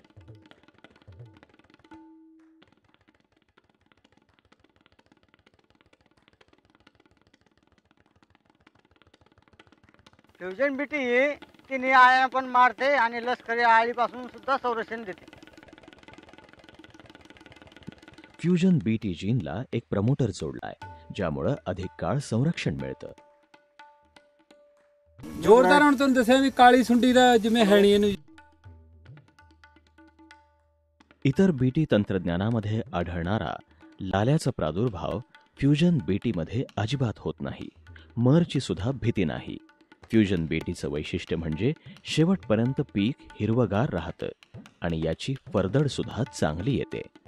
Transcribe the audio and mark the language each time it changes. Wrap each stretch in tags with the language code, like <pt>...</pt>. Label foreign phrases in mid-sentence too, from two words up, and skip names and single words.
<mr>फ्युजन बीटी तिन्ही आळ्या पण मारते आणि लष्करी आळीपासून सुद्धा संरक्षण देते. फ्युजन बीटी जीनला एक प्रमोटर जोडलाय, ज्यामुळे अधिक काळ संरक्षण मिळतं.</mr> <pa>जोरदार ਹੁਣ ਤੁਹਾਨੂੰ ਦੱਸਿਆ ਵੀ ਕਾਲੀ ਸੁੰਡੀ ਦਾ ਜਿਵੇਂ ਹੈ ਨਹੀਂ ਇਹਨੂੰ.</pa> <mr>इतर बीटी तंत्रज्ञानामध्ये आढळणारा लाल्याचा प्रादुर्भाव फ्युजन बीटीमध्ये अजिबात होत नाही. मरची सुद्धा भीती नाही. फ्युजन बीटीचं वैशिष्ट्य म्हणजे शेवटपर्यंत पीक हिरवगार राहतं आणि याची फरदड सुद्धा चांगली येते.</mr>